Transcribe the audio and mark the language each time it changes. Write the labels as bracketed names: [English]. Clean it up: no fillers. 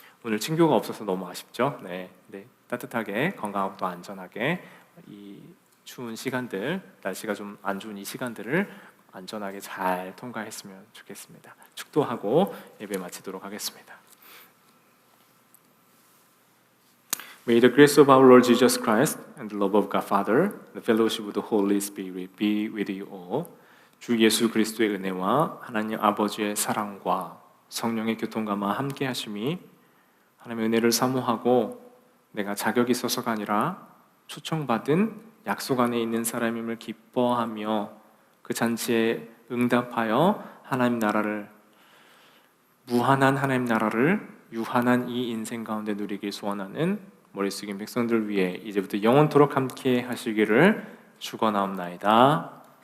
[Korean] 오늘 친교가 없어서 너무 아쉽죠? 네, 따뜻하게 건강하고 또 안전하게 이 추운 시간들, 날씨가 좀 안 좋은 이 시간들을 안전하게 잘 통과했으면 좋겠습니다. 축도하고 예배 마치도록 하겠습니다. [English] May the grace of our Lord Jesus Christ and the love of God Father, the fellowship of the Holy Spirit be with you all. [Korean] 주 예수 그리스도의 은혜와 하나님 아버지의 사랑과 성령의 교통감화 함께 하심이 하나님의 은혜를 사모하고 내가 자격이 있어서가 아니라 초청받은 약속 안에 있는 사람임을 기뻐하며 그 잔치에 응답하여 하나님 나라를 무한한 하나님 나라를 유한한 이 인생 가운데 누리길 소원하는 머리 숙인 백성들 위해 이제부터 영원토록 함께 하시기를 축원하옵나이다.